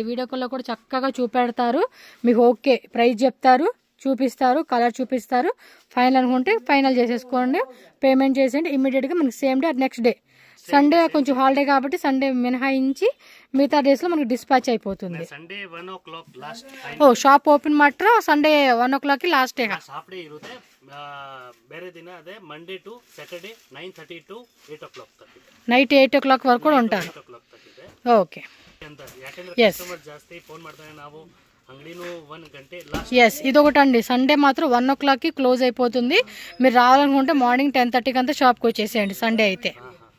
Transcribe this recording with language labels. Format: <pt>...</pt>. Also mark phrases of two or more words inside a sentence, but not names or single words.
<te>వీడియో కాల్లో కూడా చక్కగా చూపెడతారు, మీకు ఓకే ప్రైస్ చెప్తారు, చూపిస్తారు, కలర్ చూపిస్తారు. ఫైనల్ అనుకుంటే ఫైనల్ చేసేసుకోండి, పేమెంట్ చేసేయండి ఇమ్మీడియట్గా. మనకి</te> <en>same day next day.</en> <te>సండే కొంచెం హాలిడే కాబట్టి సండే మినహాయించి మిగతా డేస్లో మనకి డిస్పాచ్ అయిపోతుంది.</te> <en>Sunday 1 o'clock last.</en> <kn>ಓ</kn> <en>shop open</en> <kn>ಮಾತ್ರ</kn> <en>Sunday 1 o'clock last day. shop day</en> <kn>ಇರುತ್ತೆ, ಬೇರೆ ದಿನ ಅದೇ</kn> <en>Monday to Saturday 9:30 to 8 o'clock</en> <kn>ತನಕ.</kn> <en>night 8 o'clock</en> <te>వరకు కూడా ఉంటారు.</te> <kn>8 o'clock ತನಕ.</kn> <te>ఓకే,</te> <kn>ಅಂತ ಯಾಕಂದ್ರೆ ಕಸ್ಟಮರ್ ಜಾಸ್ತಿ ಫೋನ್ ಮಾಡ್ತಾರೆ, ನಾವು ಅಂಗಡಿನು 1 ಗಂಟೇ ಲಾಸ್ಟ್.</kn> <te>ఎస్, ఇదొకటి అండి, సండే మాత్రం 1 o'clockకి క్లోజ్ అయిపోతుంది. మీరు రావాలనుకుంటే మార్నింగ్ 10:30కి అంతా షాప్కి వచ్చేసేయండి సండే అయితే.</te>